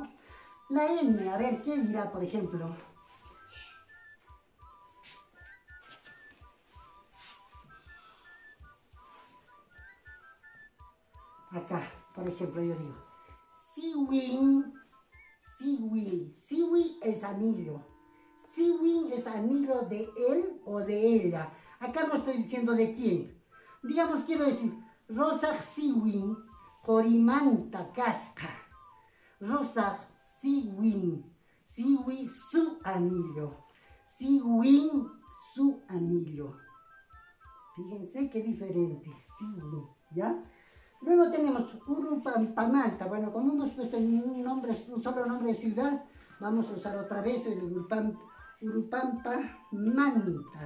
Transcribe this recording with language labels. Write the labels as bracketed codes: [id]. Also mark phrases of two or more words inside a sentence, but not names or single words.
[es] La N, a ver, ¿qué dirá, por ejemplo? Acá, por ejemplo, yo digo, siwin, siwin. Siwi es anillo. Siwin es anillo de él o de ella. Acá no estoy diciendo de quién. Digamos, quiero decir, rosa [qu] siwin, corimanta casca. [es] Rosa siwin, siwi su anillo. Siwin su anillo. Fíjense qué diferente, siwin, ¿ya? Luego tenemos Urupampamanta. Bueno, como hemos puesto un solo nombre de ciudad, vamos a usar otra vez el Urupampamanta.